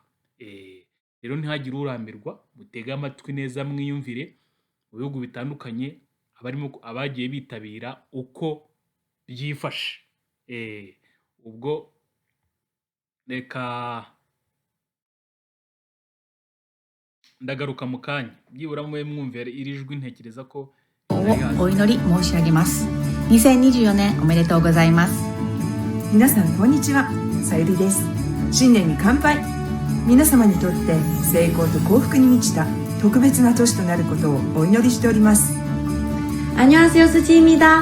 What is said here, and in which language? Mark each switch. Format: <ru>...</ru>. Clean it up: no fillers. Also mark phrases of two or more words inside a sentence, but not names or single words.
<rw>Rero ntihagire urambirwa, mutege amatwi neza mwiyumvire mu bihugu bitandukanye abagiye bitabira uko byifashe. Ubwo reka ndagaruka mu kanya, byibura mube mwumvira iri jwi, ntekereza ko</rw> <ja>お祈り申し上げます。2024年おめでとうございます。皆さんこんにちは、さゆりです。新年に乾杯。皆様にとって成功と幸福に満ちた特別な年となることをお祈りしております。</ja> <ko>안녕하세요, 수지입니다.</ko>